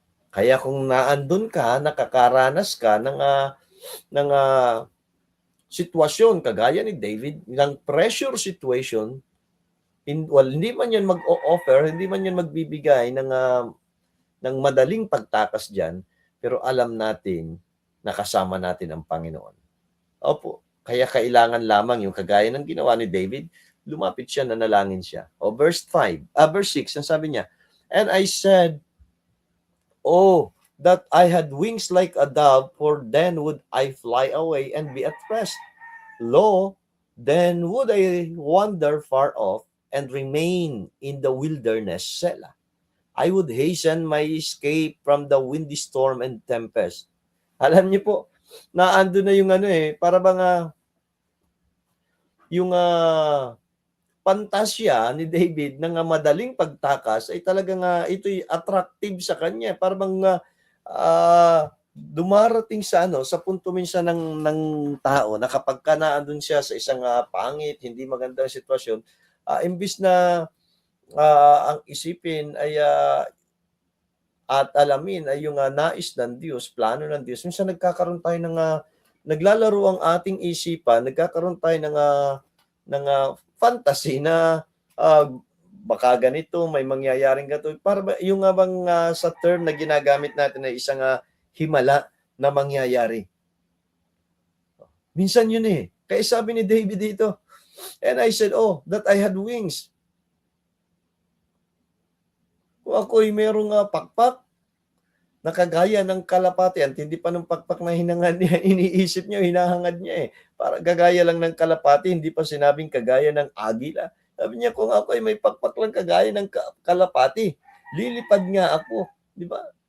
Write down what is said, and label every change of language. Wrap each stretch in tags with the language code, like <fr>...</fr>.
<tl>Kaya kung naandun ka, nakakaranas ka ng sitwasyon kagaya ni David, ng pressure situation, hindi man yan mag-o-offer, hindi man yan magbibigay ng madaling pagtakas dyan, pero alam natin na kasama natin ang Panginoon. Opo, kaya kailangan lamang yung kagaya ng ginawa ni David, lumapit siya, nanalangin siya.</tl> <en>Verse 6,</en> <tl>ang sabi niya,</tl> <en>and I said, oh, that I had wings like a dove, for then would I fly away and be at rest. Lo, then would I wander far off and remain in the wilderness, Selah. I would hasten my escape from the windy storm and tempest.</en> <tl>Alam niyo po, naando na yung para bang yung pantasya ni David ng madaling pagtakas ay talagang ito'y attractive sa kanya. Para bang dumarating sa sa punto minsan ng tao na kapag ka naandun siya sa isang pangit, hindi magandang sitwasyon, imbis na ang isipin ay at alamin ay yung nais ng Diyos, plano ng Diyos, minsan nagkakaroon tayo ng naglalaro ang ating isipan, nagkakaroon tayo ng fantasy na baka ganito, may mangyayaring ganito. Para ba yung bang sa term na ginagamit natin ay isang himala na mangyayari. Minsan yun Kaya sabi ni David dito,</tl> <en>and I said, oh, that I had wings.</en> <tl>Kung ako'y merong pakpak, nakagaya ng kalapati, at hindi pa ng pakpak na hinangad niya, iniisip niya, hinahangad niya Para gagaya lang ng kalapati, hindi pa sinabing kagaya ng agila. Sabi niya, kung ako ay may pakpak lang kagaya ng kalapati, lilipad nga ako. Di ba?</tl>